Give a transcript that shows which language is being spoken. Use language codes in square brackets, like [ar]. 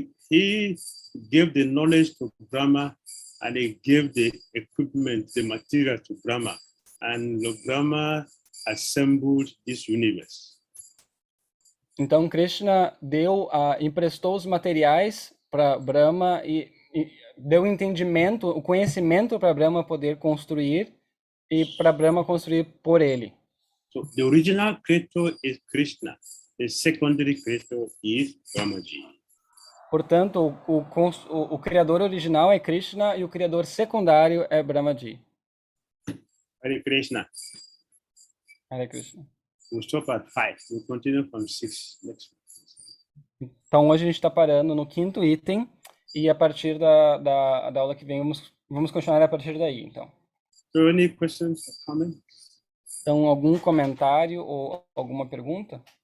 [en] He gave the knowledge to Brahma, and he gave the equipment, the material to Brahma, and Brahma assembled this universe. [pt] Então Krishna emprestou os materiais para Brahma e deu entendimento, o conhecimento para Brahma poder construir e para Brahma construir por ele. [en] So the original creator is Krishna. The secondary creator is Brahmaji. [pt] Portanto, o criador original é Krishna e o criador secundário é Brahmaji. [en] Hare Krishna. Hare Krishna. We'll stop at 5. We'll continue from 6 next week. [pt] Então, hoje a gente está parando no 5º item e a partir da aula que vem vamos continuar a partir daí, então. [en] So any questions or comments? [pt] Então, algum comentário ou alguma pergunta?